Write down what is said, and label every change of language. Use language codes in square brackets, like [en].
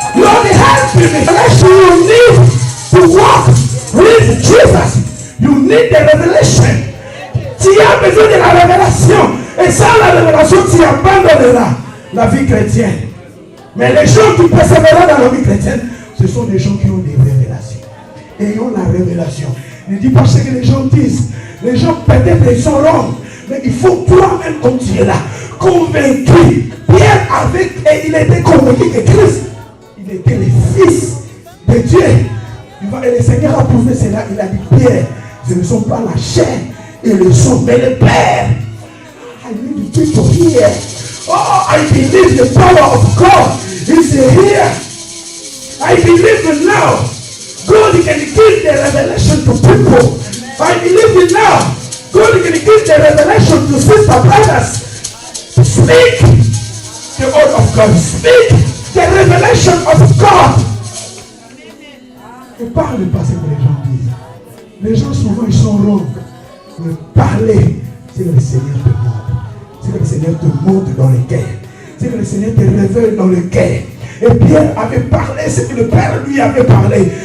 [en] You only have the revelation. You need to walk with Jesus. You need the revelation. [fr] Tu as besoin de la révélation. Et sans la révélation, tu abandonneras la vie chrétienne. Mais les gens qui persévèrent dans la vie chrétienne, ce sont des gens qui ont des révélations. Ayons la révélation. Ne dis pas ce que les gens disent. Les gens peut-être ils sont wrong. Mais il faut toi-même, comme tu es là, convaincu. Pierre et il était convaincu que Christ, il était le Fils de Dieu. Et le Seigneur a prouvé cela. Il a dit, Pierre, ce ne sont pas la chair et le sang, mais le Père. [en] I need you to hear. Oh, I believe the power of God is here. I believe it now. God can give the revelation to people. I believe it now. God can give the revelation to sister brothers. Speak the word of God. Speak the revelation of God. [fr] Ne parle pas ce que les gens disent. Les gens souvent ils sont wrong. Ne parlez c'est que le Seigneur te montre. C'est que le Seigneur te montre dans le cœur. C'est que le Seigneur te révèle dans le cœur. Et Pierre avait parlé ce que le Père lui avait parlé.